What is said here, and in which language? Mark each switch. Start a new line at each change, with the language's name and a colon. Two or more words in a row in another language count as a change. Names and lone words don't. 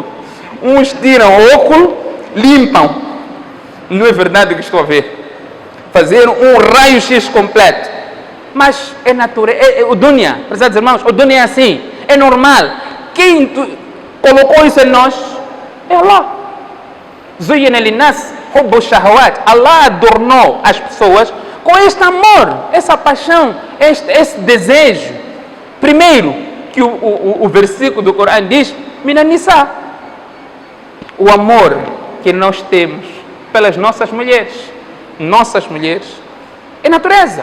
Portuguese: Uns tiram o óculo, limpam. Não é verdade o que estou a ver. Fazer um raio-x completo. Mas é natural. O dunya, prezados irmãos, o dunya é assim. É normal. Quem colocou isso em nós? É Allah.
Arabic: زين للناس حب الشهوات.
Portuguese: Allah adornou as pessoas com este amor, essa paixão, esse desejo. Primeiro, que o versículo do Corão diz,
Arabic: من النساء,
Portuguese: o amor que nós temos pelas nossas mulheres. Nossas mulheres é natureza.